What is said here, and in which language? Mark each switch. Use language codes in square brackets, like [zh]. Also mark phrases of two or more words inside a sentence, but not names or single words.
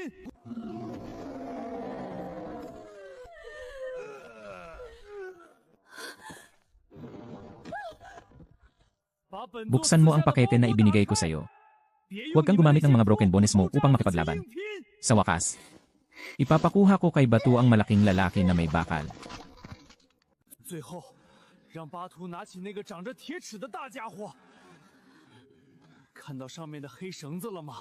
[tl] Buksan mo ang pakete na ibinigay ko sa iyo. Huwag kang gumamit ng mga [en] broken bones [tl] mo upang makipaglaban. Sa wakas, ipapakuha ko kay Batu ang malaking lalaki na may bakal. [zh] 最后，让巴图拿起那个长着铁齿的大家伙。看到上面的黑绳子了吗？